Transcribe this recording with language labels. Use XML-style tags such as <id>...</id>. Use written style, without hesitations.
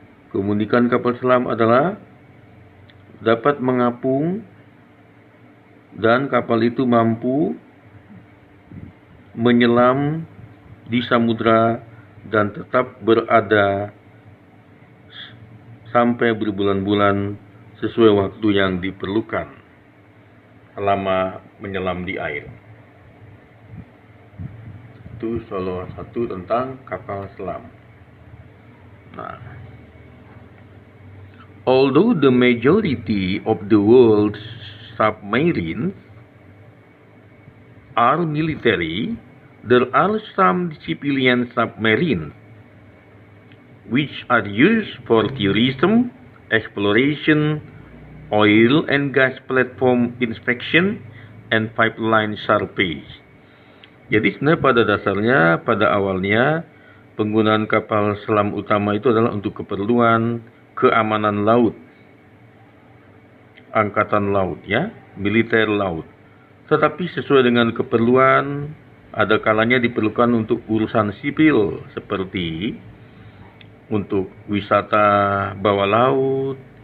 <id>Keunikan kapal selam adalah dapat mengapung dan kapal itu mampu menyelam di samudra dan tetap berada sampai berbulan-bulan sesuai waktu yang diperlukan selama menyelam di air. Itu salah satu tentang kapal selam.</id> <en>Nah, although the majority of the world's submarines are military, there are some civilian submarines which are used for tourism, exploration, oil and gas platform inspection, and pipeline surveys.</en> <id>Jadi sebenarnya pada dasarnya, pada awalnya, penggunaan kapal selam utama itu adalah untuk keperluan keamanan laut, angkatan laut ya, militer laut. Tetapi sesuai dengan keperluan, ada kalanya diperlukan untuk urusan sipil seperti untuk wisata bawah laut,</id>